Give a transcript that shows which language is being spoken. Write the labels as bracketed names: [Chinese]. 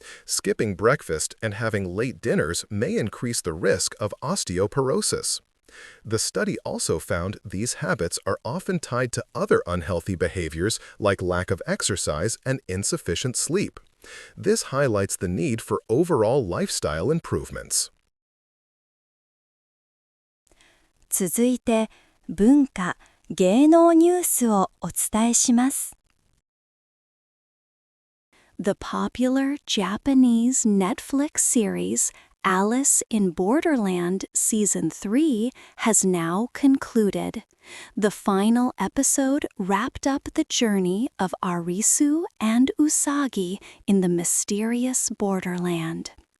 [English] Skipping breakfast and having late dinners may increase the risk of osteoporosis. The study also found these habits are often tied to other unhealthy behaviors like lack of exercise and insufficient sleep. This highlights the need for overall lifestyle improvements. [Japanese] 続いて、文化・芸能ニュースをお伝えします。 [English] The popular Japanese Netflix series Alice in Borderland Season 3 has now concluded. The final episode wrapped up the journey of Arisu and Usagi in the mysterious Borderland.